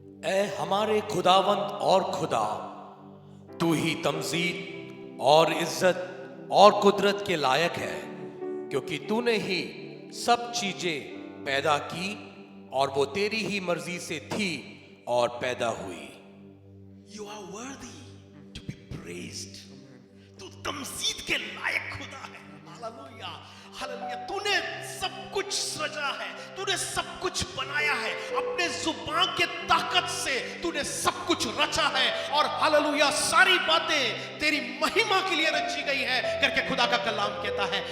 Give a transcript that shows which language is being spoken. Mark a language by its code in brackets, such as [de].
[hi] ऐ हमारे खुदावंत और खुदा, तू ही तमजीद और इज्जत और कुदरत के लायक है, क्योंकि तूने ही सब चीजें पैदा की और वो तेरी ही मर्जी से थी और पैदा हुई। [en] You are worthy to be praised. [hi] तू तमजीद के लायक खुदा है। हालेलुया, हालेलुया, तूने सब कुछ सृजा है, तूने सब कुछ बनाया है, अपने जुबान के ताकत से तूने सब कुछ रचा है और हालेलुया सारी बातें तेरी महिमा के लिए रची गई है करके खुदा का कलाम कहता है।